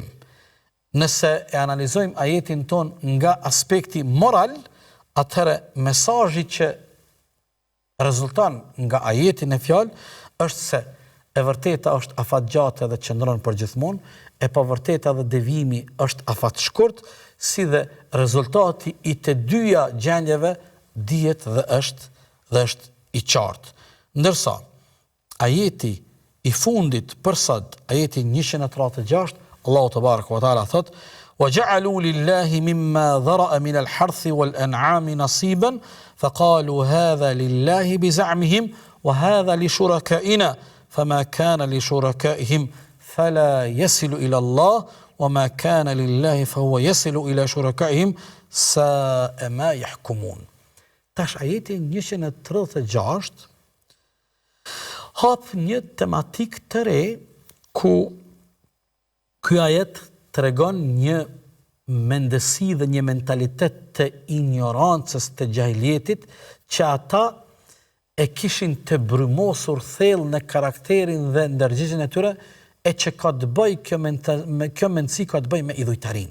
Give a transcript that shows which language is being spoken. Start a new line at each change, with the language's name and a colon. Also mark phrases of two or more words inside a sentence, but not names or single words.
Albanian: Nëse e analizojmë ajetin ton nga aspekti moral, atëherë mesazhi që rezulton nga ajeti në fjalë është se e vërteta është afatgjatë dhe qëndron përgjithmonë, e pavërteta dhe devijimi është afat shkurt, si dhe rezultati i të dyja gjendjeve dihet dhe është i qartë. Ndërsa ajeti i fundit për sot, ajeti 136, Allahu
Arabic: تبارك وتعالى
Albanian: thot:
Arabic: "وَجَعَلُوا لِلَّهِ مِمَّا ذَرَأَ مِنَ الْحَرْثِ وَالْأَنْعَامِ نَصِيبًا فَقَالُوا هَذَا لِلَّهِ بِزَعْمِهِمْ وَهَذَا لِشُرَكَائِنَا فَمَا كَانَ لِشُرَكَائِهِمْ فَلَا يَصِلُ إِلَى اللَّهِ وَمَا كَانَ لِلَّهِ فَهُوَ يَصِلُ إِلَى شُرَكَائِهِمْ سَاءَ مَا يَحْكُمُونَ."
Albanian: Tash ajeti 136 hap një tematik të re ku ky ajet tregon një mendësi dhe një mentalitet të ignorancës të gjahiljetit që ata e kishin të brymosur thellë në karakterin dhe ndërgjigjen e tyre e që ka të bëj kjo mendësi ka të bëj me idhujtarin.